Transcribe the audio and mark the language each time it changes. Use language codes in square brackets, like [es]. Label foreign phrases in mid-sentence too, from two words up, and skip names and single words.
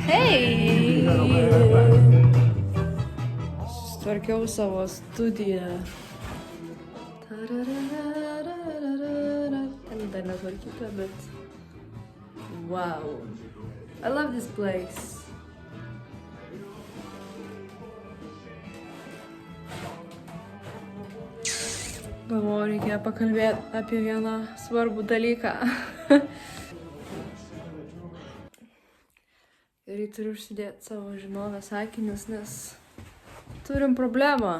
[lt] Hei! Sustvarkiau savo studiją. Ten dar netvarkyta, bet... [en] Wow. I love this place. [lt] Galvoju, reikia pakalbėti apie vieną svarbų dalyką. Ir turiu užsidėti savo žinovės akinius, nes turim problemą.